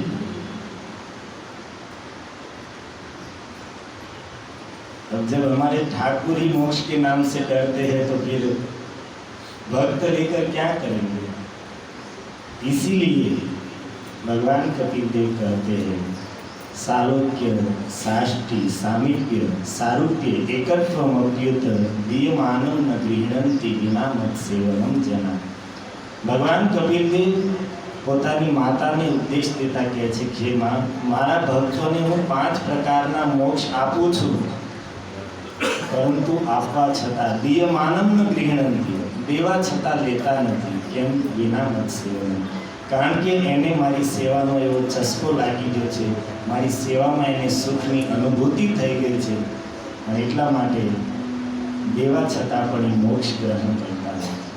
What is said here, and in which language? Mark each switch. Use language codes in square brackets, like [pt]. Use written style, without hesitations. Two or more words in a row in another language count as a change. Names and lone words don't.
[hi] अब जब हमारे ठाकुर ही मोक्ष के नाम से डरते हैं तो फिर भक्त लेकर क्या करेंगे? इसीलिए भगवान कपिल देव कहते हैं [sa] सालोक्य साष्टि सामीप्य सारूप्य एकत्वमप्युत दीयमानं न गृह्णन्ति विना मत सेवनम जना. [gu] ભગવાન કપિલ દેવ પોતાની માતાને ઉપદેશ દેતા કહે છે કે માં, મારા ભક્તોને હું 5 પ્રકારના મોક્ષ આપું છું, પરંતુ આપવા છતાં [sa] દीयमानं न गृह्णन्ति, [gu] દેવા છતાં લેતા નથી. કેમ? [sa] विना मत सेवन. [gu] કારણ કે એને મારી સેવાનો એવો ચસ્કો લાગી ગયો છે, મારી સેવામાં એને સુખની અનુભૂતિ થઈ ગઈ છે, અને એટલા માટે દેવા છતાં પણ એ મોક્ષ ગ્રહણ કરતા નથી.